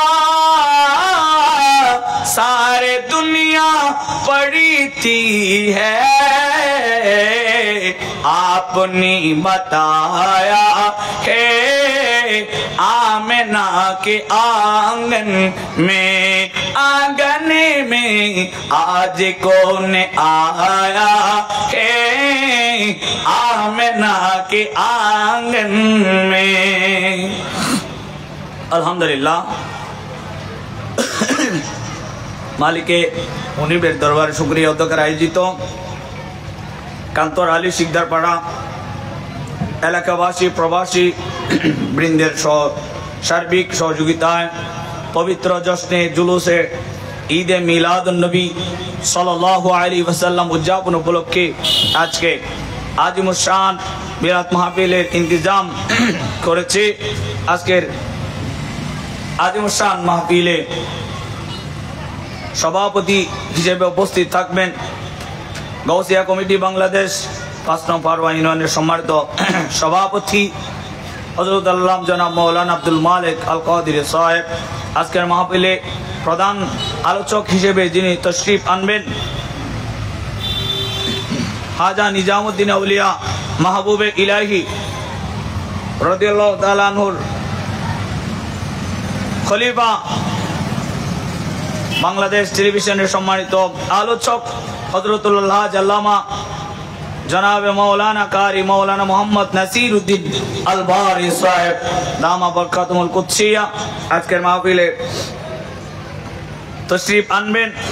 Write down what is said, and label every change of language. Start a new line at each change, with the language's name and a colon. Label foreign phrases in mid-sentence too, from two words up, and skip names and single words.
Hindi: सारे दुनिया पढ़ती है आपने बताया है आमिना के आंगन में आज कौन आया है आमिना के आंगन में
Bangla: আলহামদুলিল্লাহ মালিকে মুনিবের দরবারে শুকরিয়া উদ্যোগের আয়োজিত কান্তর আলী শিকদার পাড়া এলাকাবাসী প্রবাসী বৃন্দের সার্বিক সহযোগিতায় পবিত্র জশনে জুলুসে ঈদে মিলাদুন্নবী
Arabic: صلى الله عليه وسلم
Bangla: উদযাপন উপলক্ষে আজ কে আজিমুশান বিরাট মাহফিলের ইন্তেজাম করেছি আজকের আজিমুশান মাহফিলে সভাপতি হিসেবে উপস্থিত থাকবেন গাউসিয়া কমিটি বাংলাদেশ 5 নং পারওয়া ইউনিয়নের সম্মানিত সভাপতি হযরত আল্লাহ জনাব মাওলানা আব্দুল মালিক আল কাদিরী সাহেব, আজকের মাহফিলে প্রধান আলোচক হিসেবে যিনি তশরিফ আনবেন, হাজা নিজামুদ্দিন আউলিয়া মাহবুবে ইলাহি রাদিয়াল্লাহু তাআলা আনহুর খলিফা, বাংলাদেশ টেলিভিশনের সম্মানিত আলোচক হযরতুল্লাহ আল্লামা জনাবে মাওলানা কারি মাওলানা মোহাম্মদ নাসির উদ্দিন আল বারি সাহেব দামা বরকাতুল কুদসিয়া, আজকের মাহফিলে তশরিফ আনবেন।